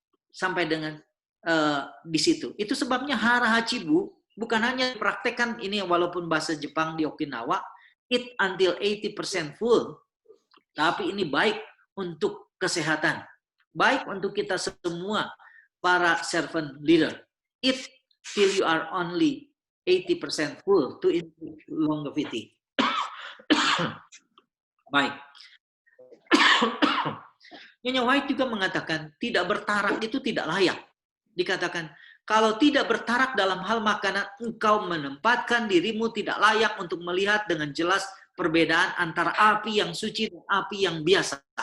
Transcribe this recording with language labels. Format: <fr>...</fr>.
<id>Sampai dengan di situ. Itu sebabnya hara hachibu, bukan hanya dipraktekkan ini walaupun bahasa Jepang di Okinawa,</id> <en>eat until 80% full,</en> <id>tapi ini baik untuk kesehatan. Baik untuk kita semua, para servant leader.</id> <en>Eat till you are only 80% full to improve longevity.</en> <id>Baik. Nyonya White juga mengatakan tidak bertarak itu tidak layak. Dikatakan kalau tidak bertarak dalam hal makanan, engkau menempatkan dirimu tidak layak untuk melihat dengan jelas perbedaan antara api yang suci dan api yang biasa.</id>